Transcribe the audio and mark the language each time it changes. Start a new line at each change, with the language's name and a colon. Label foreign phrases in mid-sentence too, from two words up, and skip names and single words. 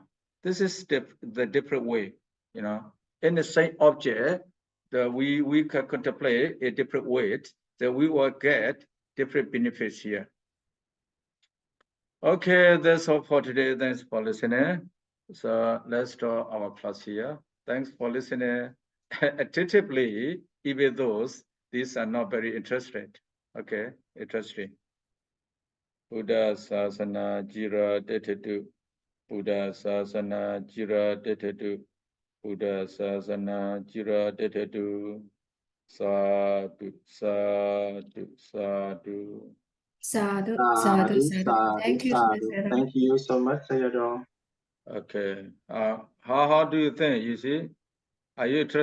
English: This is the different way, you know. In the same object, we can contemplate a different way, then we will get different benefits here. Okay, that's all for today. Thanks for listening. So let's start our class here. Thanks for listening attentively, even those these are not very interested. Okay, interesting.
Pali: Buddha Sasana Jira Detetu. Buddha Sasana Jira Detetu. Buddha Sasana Jira Detetu. Sadhu, sadhu, sadhu. Sadhu, Sadhu, sadhu, sadhu. sadhu,
English: Thank you,
Pali: sadhu.
English: Sayadaw. Thank you so much, Sayadaw. Okay. How do you think? You see, are you interested?